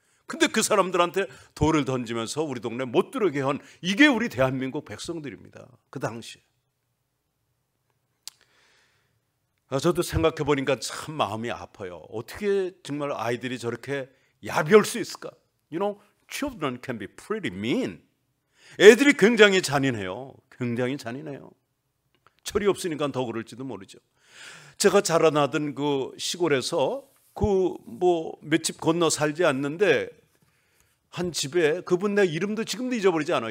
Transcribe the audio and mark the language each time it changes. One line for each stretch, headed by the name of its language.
Korean: 근데 그 사람들한테 돌을 던지면서 우리 동네 못 들어오게 한 이게 우리 대한민국 백성들입니다. 그 당시에. 저도 생각해 보니까 참 마음이 아파요. 어떻게 정말 아이들이 저렇게 야비할 수 있을까?
English: You know, children can be pretty mean.
Korean: 애들이 굉장히 잔인해요. 굉장히 잔인해요. 철이 없으니까 더 그럴지도 모르죠. 제가 자라나던 그 시골에서 몇 집 건너 살지 않는데 한 집에 그분 내 이름도 지금도 잊어버리지 않아요.